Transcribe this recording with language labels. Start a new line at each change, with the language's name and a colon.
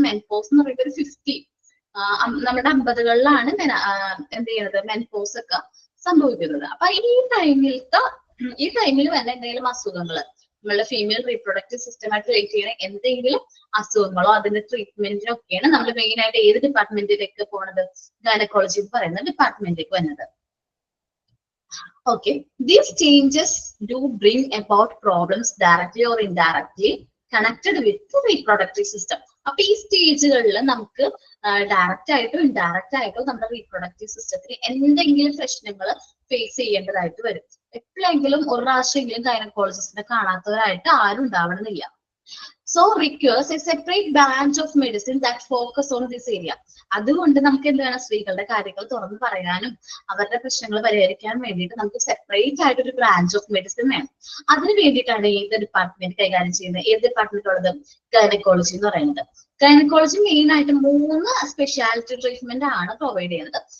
Malayalam: മെൻപോസ് എന്ന് പറയുന്നത് ഒരു 50 നമ്മുടെ 50കളിലാണ് എന്ത് ചെയ്യുന്നത് മെൻപോസ് ഒക്കെ സംഭവിക്കുന്നത്. അപ്പൊ ഈ ടൈമിൽ വന്ന എന്തെങ്കിലും അസുഖങ്ങള് നമ്മളുടെ ഫീമെയിൽ റീപ്രൊഡക്റ്റീവ് സിസ്റ്റമായിട്ട് റിലേറ്റ് ചെയ്യുന്ന എന്തെങ്കിലും അസുഖങ്ങളോ അതിന്റെ ട്രീറ്റ്മെന്റിനൊക്കെയാണ് നമ്മൾ മെയിൻ ആയിട്ട് ഏത് ഡിപ്പാർട്ട്മെന്റിലേക്ക് പോണത്? ഗൈനക്കോളജി എന്ന് പറയുന്ന ഡിപ്പാർട്ട്മെന്റിലേക്ക് വരുന്നത്.
English: Okay, these changes do bring about problems directly or indirectly connected with the reproductive system.
Malayalam: അപ്പൊ ഈ സ്റ്റേജുകളിൽ നമുക്ക് ഡയറക്റ്റ് ആയിട്ടോ ഇൻഡയറക്റ്റ് ആയിട്ടോ നമ്മുടെ റീപ്രൊഡക്റ്റീവ് സിസ്റ്റത്തിന് എന്തെങ്കിലും പ്രശ്നങ്ങൾ ഫേസ് ചെയ്യേണ്ടതായിട്ട് വരും. എപ്പോഴെങ്കിലും ഒരു പ്രാവശ്യമെങ്കിലും ഗൈനക്കോളജിസ്റ്റിനെ കാണാത്തവരായിട്ട് ആരും ഉണ്ടാവണമെന്നില്ല.
English: So requires a separate branch of medicine that focus on this area.
Malayalam: അതുകൊണ്ട് നമുക്ക് എന്ത് വേണം? സ്ത്രീകളുടെ കാര്യങ്ങൾ തുറന്ന് പറയാനും അവരുടെ പ്രശ്നങ്ങൾ പരിഹരിക്കാനും വേണ്ടിയിട്ട് നമുക്ക് സെപ്പറേറ്റ് ആയിട്ട് ഒരു ബ്രാഞ്ച് ഓഫ് മെഡിസിൻ വേണം. അതിന് വേണ്ടിയിട്ടാണ് ഏത് ഡിപ്പാർട്ട്മെന്റ് കൈകാര്യം ചെയ്യുന്നത്? ഏത് ഡിപ്പാർട്ട്മെന്റ് ഉള്ളത്? ഗൈനക്കോളജി എന്ന് പറയുന്നത്. ഗൈനക്കോളജി മെയിൻ ആയിട്ട് 3 സ്പെഷ്യാലിറ്റി ട്രീറ്റ്മെന്റ് ആണ് പ്രൊവൈഡ് ചെയ്യുന്നത്.